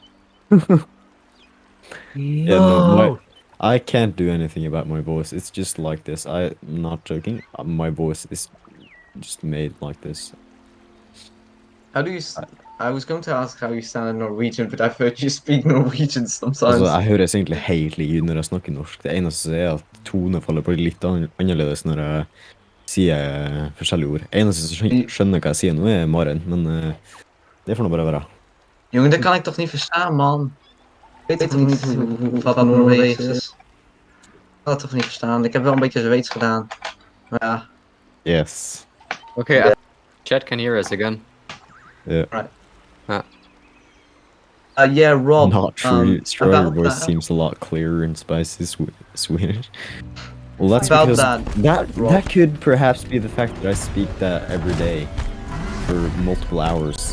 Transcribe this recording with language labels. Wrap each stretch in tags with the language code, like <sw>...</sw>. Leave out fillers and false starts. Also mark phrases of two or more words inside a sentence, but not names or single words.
<en>Yeah, no, No. I can't do anything about my voice. It's just like this. I'm not joking. My voice is just made like this. How do you? I was going to ask how you sound in Norwegian, but I've heard you speak Norwegian</en> <no>Altså,</no> <en>sometimes.</en> <no>jeg høres egentlig helt lik ut når jeg snakker norsk. Det eneste er at tonefallet blir litt annerledes når jeg sier forskjellige ord. Eneste som skjønner hva jeg sier nå, er Maren, men det får nå bare være.</no> <nl>Jongen, dat kan ik toch niet verstaan, man? Ik weet toch niet wat Noorwees is? Ik kan het toch niet verstaan? Ik heb wel een beetje Zweeds gedaan. Maar ja.</nl> <en>Yes. Okay, Yeah. Chat can hear us again. Yeah. Right. Ah. Yeah, Rob. Not true. Your about voice that- seems a lot clearer and spicy Swedish. Well, that's About because that, Rob. that could perhaps be the fact that I speak that every day for multiple hours.</en>